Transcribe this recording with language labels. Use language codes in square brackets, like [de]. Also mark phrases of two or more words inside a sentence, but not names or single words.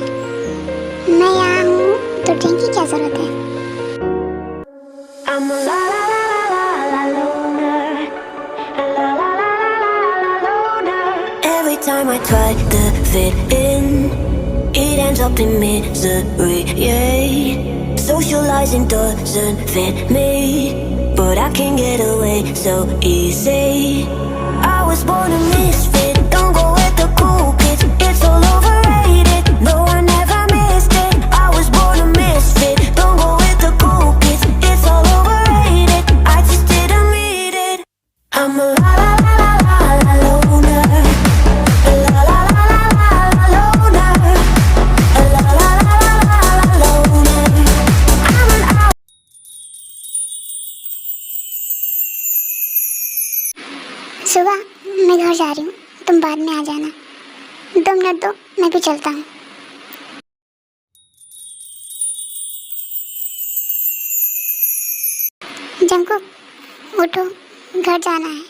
[hi] मैं यहाँ हूँ तो ड्रिंक की क्या जरूरत है? [en] I'm a la la la la la loner, a la la la la la loner. Every time I try to fit in, it ends up in misery. Yeah, socializing doesn't fit me, but I can get away so easy. I was born a misfit, don't go with the cool kids. It's all overrated. No, I never missed it. I was born a misfit, don't go with the cool kids. It's all overrated. I just didn't read it. I'm a la la la la la loner, a la la la la la loner, a la la la la loner. I'm an out. [hi] सुबह मैं घर जा रही हूँ, तुम बाद में आ जाना। 2 मिनट दो, मैं भी चलता हूँ। जंकुक, उठो, घर जाना है।